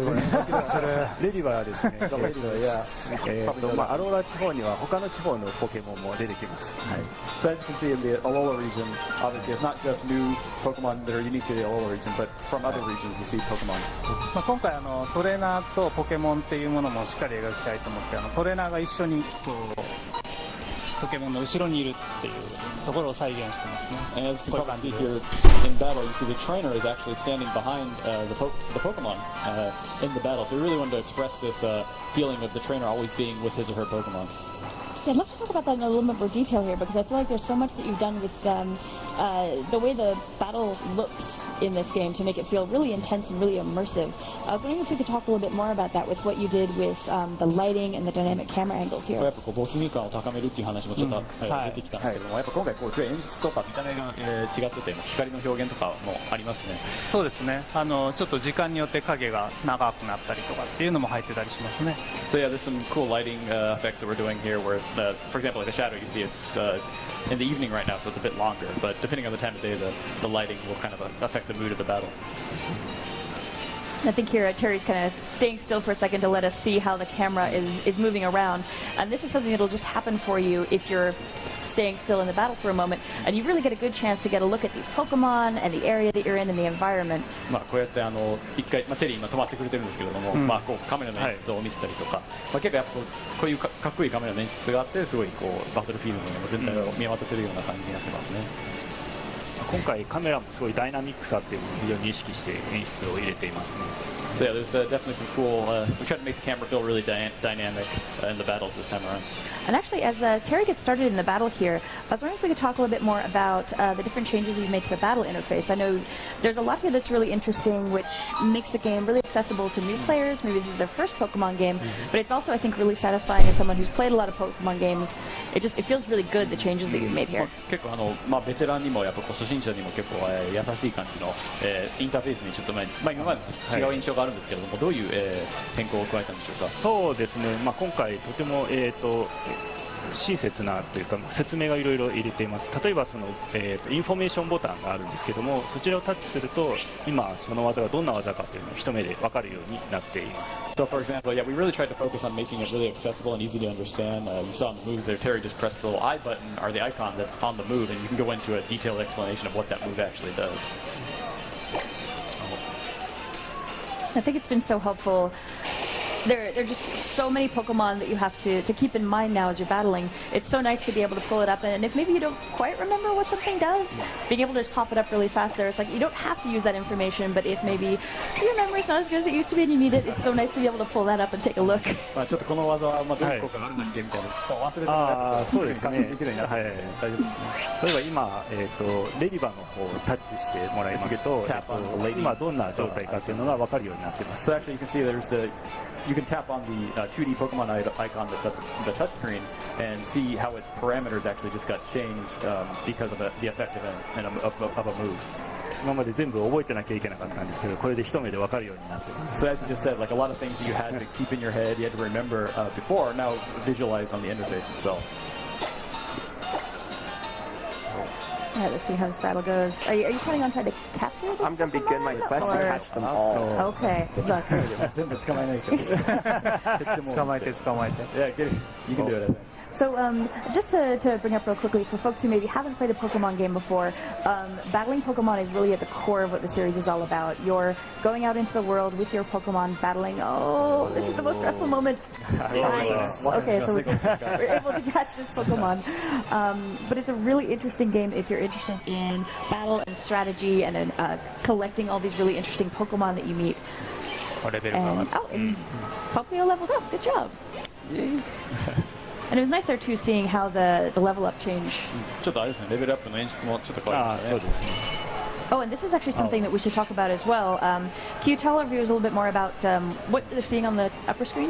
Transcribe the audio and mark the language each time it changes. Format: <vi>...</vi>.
<ja>レディバーですね。レディバーや、アローラ地方には他の地方のポケモンも出てきます。はい。</ja> <en>So as you can see in the Alola region, obviously it's not just new Pokemon that are unique to the Alola region, but from other regions you see Pokemon.</en> <ja>今回トレーナーとポケモンっていうものもしっかり描きたいと思ってトレーナーが一緒にポケモンの後ろにいるっていうところを再現してますね。</ja> <en>And as you can probably see here in battle, you see the trainer is actually standing behind the Pokemon in the battle. So we really wanted to express this feeling of the trainer always being with his or her Pokemon. Yeah, I'd love to talk about that in a little bit more detail here because I feel like there's so much that you've done with the way the battle looks in this game to make it feel really intense and really immersive. I was wondering if we could talk a little bit more about that with what you did with the lighting and the dynamic camera angles here.</en> <ja>やっぱ没入感を高めるっていう話もちょっと出てきたんですけども、やっぱ今回すごい演出とか見た目が違ってて光の表現とかもありますね。そうですね。ちょっと時間によって影が長くなったりとかっていうのも入ってたりしますね。</ja> <en>So yeah, there's some cool lighting effects that we're doing here where, for example, like the shadow you see, it's in the evening right now, so it's a bit longer, but depending on the time of day, the lighting will kind of affect the mood of the battle. I think here Terry's kind of staying still for a second to let us see how the camera is moving around. And this is something that'll just happen for you if you're staying still in the battle for a moment. And you really get a good chance to get a look at these Pokemon and the area that you're in and the environment.</en> <ja>こうやって一回、テリー今止まってくれてるんですけれども、こうカメラの演出を見せたりとか、結構やっぱこういうかっこいいカメラの演出があって、すごいこうバトルフィールドの全体を見渡せるような感じになってますね。今回カメラもすごいダイナミックさっていうのを非常に意識して演出を入れていますね。</ja> <en>So yeah, there's definitely some cool. We tried to make the camera feel really dynamic in the battles this time around. And actually, as Terry gets started in the battle here, I was wondering if we could talk a little bit more about the different changes you've made to the battle interface. I know there's a lot here that's really interesting, which makes the game really accessible to new players. Maybe this is their first Pokemon game, but it's also, I think, really satisfying as someone who's played a lot of Pokemon games. It feels really good, the changes that you've made here.</en> <ja>結構ベテランにもやっぱ初心者にも結構優しい感じのインターフェースにちょっと今まで違う印象があるんですけれども、どういう変更を加えたんでしょうか。そうですね。今回とても親切なというか説明がいろいろ入れています。例えばインフォメーションボタンがあるんですけども、そちらをタッチすると今その技がどんな技かというのを一目で分かるようになっています。</ja> <en>So for example, yeah, we really tried to focus on making it really accessible and easy to understand. You saw in the moves there, Terry just pressed the little I button or the icon that's on the move, and you can go into a detailed explanation of what that move actually does. I think it's been so helpful. There are just so many Pokemon that you have to keep in mind now as you're battling. It's so nice to be able to pull it up, and if maybe you don't quite remember what something does, being able to just pop it up really fast there, it's like you don't have to use that information, but if maybe your memory's not as good as it used to be and you need it, it's so nice to be able to pull that up and take a look.</en> <ja>ちょっとこの技はどういう効果があるんだっけみたいな、ちょっと忘れてもらって、そうですね。できるようになって、大丈夫ですね。例えば今レディバの方をタッチしてもらいますと、今どんな状態かというのが分かるようになっています。</ja> <en>So actually you can see you can tap on the 2D Pokemon icon that's at the touch screen and see how its parameters actually just got changed because of the effect of a move.</en> <ja>今まで全部覚えてなきゃいけなかったんですけど、これで一目で分かるようになっています。</ja> <en>So as you just said, like a lot of things you had to keep in your head, you had to remember before, now visualize on the interface itself. Alright, let's see how this battle goes. Are you planning on trying to capture this I'm gonna be good. My Pokemon, quest to or- catch them all. Okay, good luck.</en> <ja>全部捕まえないと捕まえて捕まえて</ja> <en>Yeah, get it. You can do it, I think. So, just to bring up real quickly, for folks who maybe haven't played a Pokemon game before, battling Pokemon is really at the core of what the series is all about. You're going out into the world with your Pokemon, battling. Oh, this is the most stressful moment. Nice. Okay, so we're able to catch this Pokemon. But it's a really interesting game if you're interested in battle and strategy and collecting all these really interesting Pokemon that you meet. And hopefully you leveled up. Good job. And it was nice there too, seeing how the level up change.</en> <ja>ちょっとあれですね、レベルアップの演出もちょっと変わりましたね。そうですね。</ja> <en>Oh, and this is actually something that we should talk about as well. Can you tell our viewers a little bit more about what they're seeing on the upper screen</en>